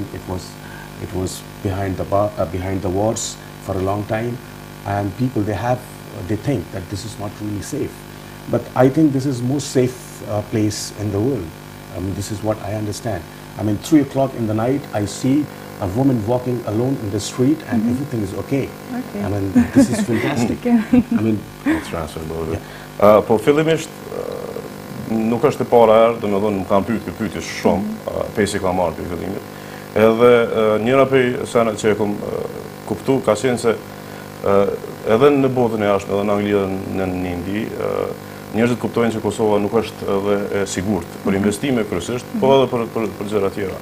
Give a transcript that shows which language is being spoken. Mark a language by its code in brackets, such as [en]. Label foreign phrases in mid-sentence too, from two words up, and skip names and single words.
[en] It was behind the wars for a long time, and people, they think that this is not really safe. But I think this is the most safe place in the world. I mean, this is what I understand. I mean, 3 o'clock in the night, I see a woman walking alone in the street, and everything is okay. I mean, this is fantastic. I mean, [sq] po fillimisht nuk është e para herë, domethënë më kanë pyetur pyetje shumë, pesi ka marrë për fillimit. Edhe njëra prej senat që e kam kuptu ka qenë se edhe në botën e jashtme, edhe në Angli dhe në Indi, njerëzit kuptojnë që Kosova nuk është edhe e sigurt për investime kryesisht, po edhe për gjëra tjera.